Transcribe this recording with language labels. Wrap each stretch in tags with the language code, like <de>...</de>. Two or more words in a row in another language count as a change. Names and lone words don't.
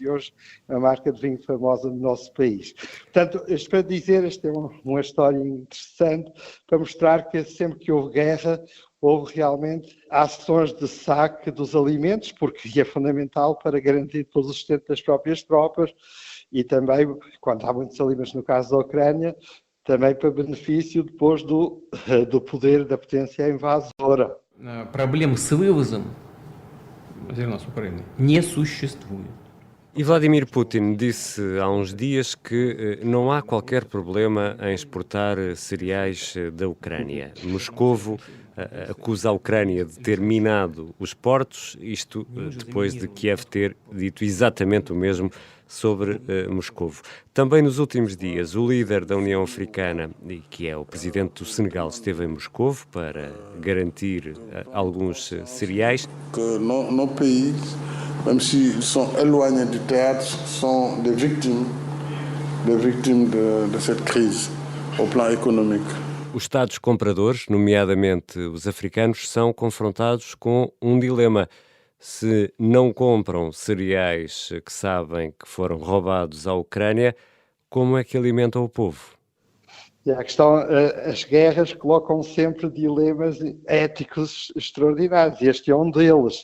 <pt>E hoje é uma marca de vinho famosa no nosso país. Portanto, isto para dizer, esta é uma história interessante para mostrar que sempre que houve guerra, houve realmente ações de saque dos alimentos, porque é fundamental para garantir depois o sustento das próprias tropas e também, quando há muitos alimentos, no caso da Ucrânia, também para benefício depois do poder da potência invasora.</pt> <ru>Проблем с вывозом зерна с Украины не существует.</ru> <pt>E Vladimir Putin disse há uns dias que não há qualquer problema em exportar cereais da Ucrânia. Moscovo acusa a Ucrânia de ter minado os portos, isto depois de Kiev ter dito exatamente o mesmo sobre Moscovo. Também nos últimos dias, o líder da União Africana, que é o presidente do Senegal, esteve em Moscovo para garantir alguns cereais.</pt> <fr>Que nos pays, même s'ils sont éloignés du théâtre, sont des victimes de cette crise au plan économique.</fr> <pt>Os Estados compradores, nomeadamente os africanos, são confrontados com um dilema. Se não compram cereais que sabem que foram roubados à Ucrânia, como é que alimentam o povo? E a questão, as guerras colocam sempre dilemas éticos extraordinários, e este é um deles.</pt>